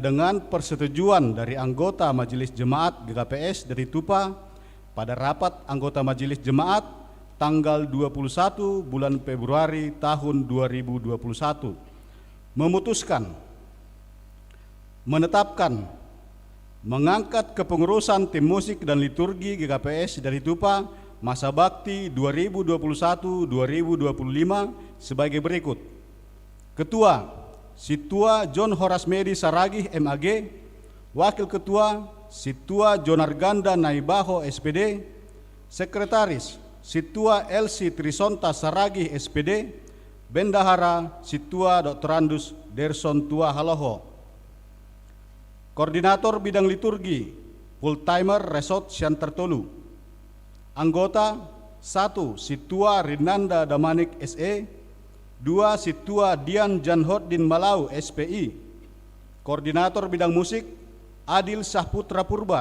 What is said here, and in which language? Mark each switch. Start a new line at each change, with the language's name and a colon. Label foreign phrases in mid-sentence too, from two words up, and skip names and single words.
Indonesian: dengan persetujuan dari anggota Majelis Jemaat GKPS dari Tupa pada rapat anggota Majelis Jemaat tanggal 21 bulan Februari tahun 2021 memutuskan menetapkan mengangkat kepengurusan tim musik dan liturgi GKPS dari Tupa masa bakti 2021-2025 sebagai berikut. Ketua, Situa John Horas Medi Saragih MAG. Wakil Ketua, Situa John Arganda Naibaho SPD. Sekretaris, Situa Elsi Trisonta Saragih SPD. Bendahara, Situa Dr. Andus Derson Tua Haloho. Koordinator Bidang Liturgi,
English: Full Timer
Indonesian: Resort Siantartolu. Anggota 1. Situa Rinanda Damanik SE. 2. Situa Dian Janhoddin Malau SPI. Koordinator Bidang Musik Adil Sahputra Purba.